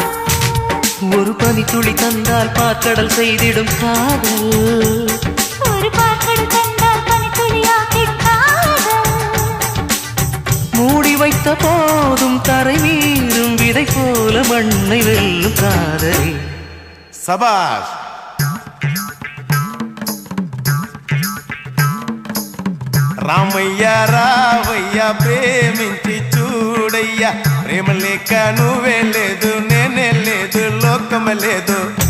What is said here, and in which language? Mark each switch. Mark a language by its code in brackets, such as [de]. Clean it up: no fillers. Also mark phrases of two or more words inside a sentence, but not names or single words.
[ta] ஒரு பனி துளி தந்தால் பாக்கடல் செய்திடும் காதல். ஒரு பாக்கடல் தந்தால் பனித்துளியாக்கி காதல். மூடி வைத்த போதும் தரை மீறும் விதை போல மண்ணை வெல்லும் காதல். சபாஷ். [te] రామయ్య రావయ్య ప్రేమించి చూడయ్యా, ప్రేమ లేక నువ్వే లేదు నేనే లేదు లోకమే లేదు.